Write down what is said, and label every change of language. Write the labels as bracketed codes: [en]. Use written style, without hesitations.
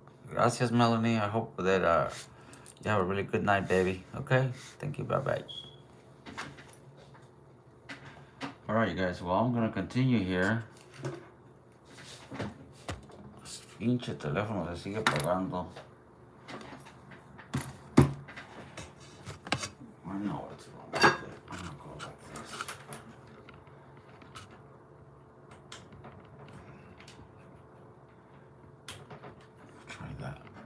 [en] Gracias, Melanie. I hope that you have a really good night, baby. Okay? Thank you. Bye-bye. All right, you guys. Well, I'm going to continue here. [es] Pinche teléfono se sigue pagando. [en] I know what's wrong with it. I'm going to go like this. Try that.